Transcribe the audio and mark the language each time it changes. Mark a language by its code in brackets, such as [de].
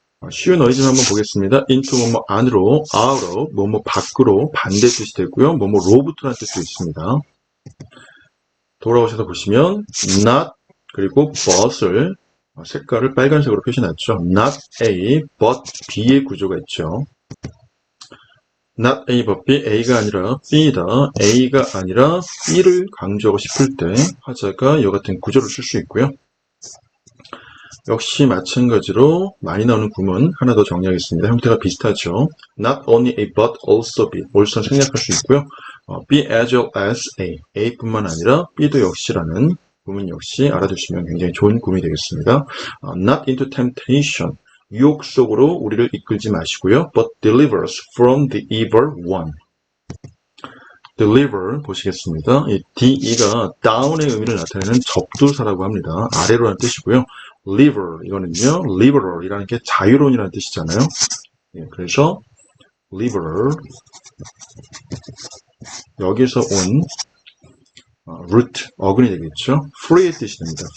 [ko] 쉬운 어휘 좀 한번 보겠습니다. into 뭐뭐 안으로, out of 뭐뭐 밖으로 반대 뜻이 되고요. 뭐뭐로부터라는 뜻도 있습니다. 돌아오셔서 보시면 not 그리고 but을 색깔을 빨간색으로 표시해놨죠. not A, but B의 구조가 있죠. not A, but B, A가 아니라 B다. A가 아니라 B를 강조하고 싶을 때 화자가 이와 같은 구조를 쓸 수 있고요. 역시 마찬가지로 많이 나오는 구문 하나 더 정리하겠습니다. 형태가 비슷하죠. [en] Not only A, but also B. [ko] 올선 생략할 수 있고요. [en] be as well as A. [ko] A뿐만 아니라 B도 역시라는 구문 역시 알아두시면 굉장히 좋은 구문이 되겠습니다. [en] Not into temptation. [ko] 유혹 속으로 우리를 이끌지 마시고요. [en] But deliver us from the evil one. [ko] deliver 보시겠습니다. 이 DE가 down의 의미를 나타내는 접두사라고 합니다. 아래로라는 뜻이고요. liver 이거는요. liberal이라는 게 자유로운이라는 뜻이잖아요. 예, 그래서 liberal 여기서 온 root 어근이 되겠죠. free의 뜻이 됩니다.